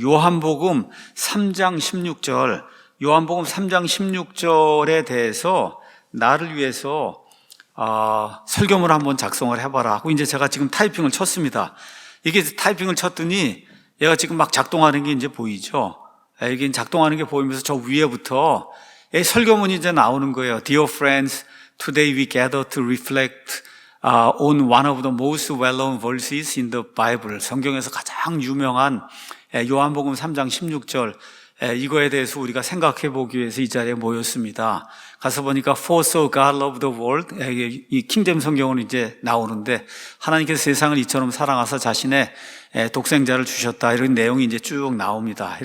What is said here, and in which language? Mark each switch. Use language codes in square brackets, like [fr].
[ko] 요한복음 3장 16절, 요한복음 3장 16절에 대해서 나를 위해서 설교문을 한번 작성을 해봐라 하고 이제 제가 지금 타이핑을 쳤습니다. 이게 타이핑을 쳤더니 얘가 지금 막 작동하는 게 이제 보이죠. 이게 작동하는 게 보이면서 저 위에부터 설교문이 이제 나오는 거예요. [en] Dear friends, today we gather to reflect on one of the most well-known verses in the Bible. [ko] 성경에서 가장 유명한 요한복음 3장 16절 이거에 대해서 우리가 생각해 보기 위해서 이 자리에 모였습니다. 가서 보니까 [en] For so God loved the world [ko] 이 킹잼 성경은 이제 나오는데 하나님께서 세상을 이처럼 사랑하사 자신의 독생자를 주셨다 이런 내용이 이제 쭉 나옵니다.